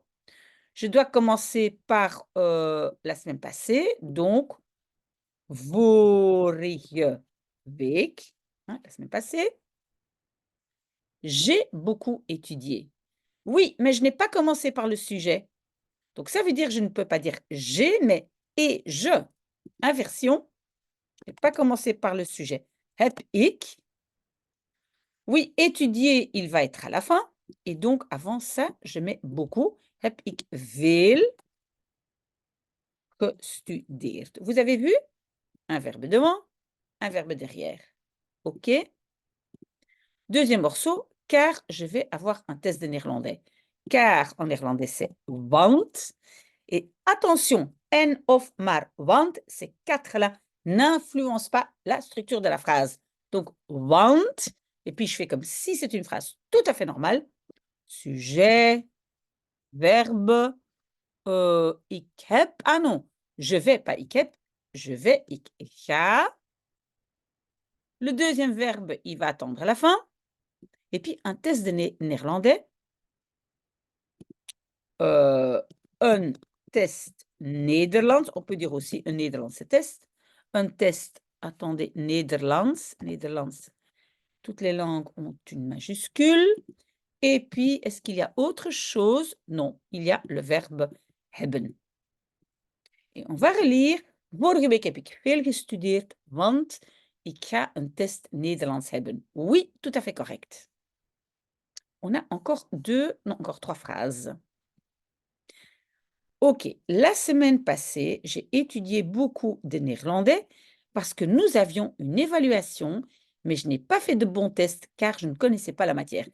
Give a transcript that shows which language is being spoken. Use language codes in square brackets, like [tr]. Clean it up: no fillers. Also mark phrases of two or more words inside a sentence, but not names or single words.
[fr] Je dois commencer par la semaine passée, donc [nl] vorige week, [fr] hein, la semaine passée. J'ai beaucoup étudié. Oui, mais je n'ai pas commencé par le sujet. Donc ça veut dire que je ne peux pas dire j'ai, mais et je. Inversion. Je n'ai pas commencé par le sujet. [nl] Heb ik. [fr] Oui, étudier, il va être à la fin. Et donc, avant ça, je mets beaucoup. [nl] Heb ik veel gestudeerd. [fr] Vous avez vu? Un verbe devant, un verbe derrière. OK? Deuxième morceau, car je vais avoir un test de néerlandais. Car en néerlandais, c'est want. Et attention, [nl] en of maar want, [fr] ces quatre-là n'influencent pas la structure de la phrase. Donc, want, et puis je fais comme si c'est une phrase tout à fait normale. Sujet, verbe, [nl] ik heb, [fr] ah non, je vais, pas [nl] ik heb, [fr] je vais, [nl] ik ga. [fr] Le deuxième verbe, il va attendre à la fin. Et puis, un test de néerlandais. Un test Nederlands. On peut dire aussi un Nederlandse test. Un test, attendez, Nederlands. Nederlands, toutes les langues ont une majuscule. Et puis, est-ce qu'il y a autre chose? Non, il y a le verbe hebben. Et on va relire. [nl] Vorige week heb ik veel gestudeerd, want ik ga een test Nederlands hebben. [fr] Oui, tout à fait correct. On a encore encore 3 phrases. OK, la semaine passée, j'ai étudié beaucoup de néerlandais parce que nous avions une évaluation, mais je n'ai pas fait de bons tests car je ne connaissais pas la matière.